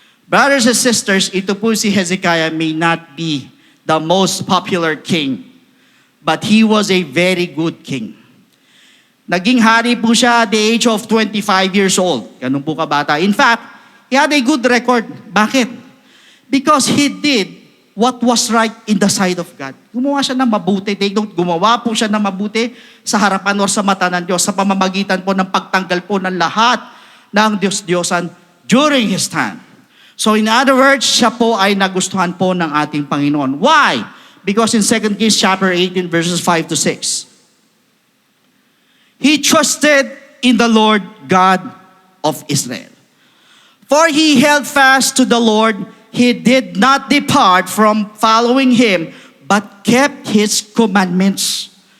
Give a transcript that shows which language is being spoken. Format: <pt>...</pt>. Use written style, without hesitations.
<en>Brothers and sisters,</en> <tl>ito po si</tl> <en>Hezekiah may not be the most popular king, but he was a very good king.</en> <tl>Naging hari po siya</tl> <en>at the age of 25 years old.</en> <tl>Ganun po kabata.</tl> <en>In fact, he had a good record.</en> <tl>Bakit?</tl> <en>Because he did what was right in the sight of God.</en> <tl>Gumawa siya ng mabuti. Gumawa po siya ng mabuti sa harapan o sa mata ng Diyos sa pamamagitan po ng pagtanggal po ng lahat ng Diyos-Diyosan</tl> <en>during his time. So in other words,</en> <tl>siya po ay nagustuhan po ng ating Panginoon.</tl> <en>Why? Because in 2 Kings chapter 18 verses 5 to 6, he trusted in the Lord God of Israel. For he held fast to the Lord, he did not depart from following him, but kept his commandments.</en>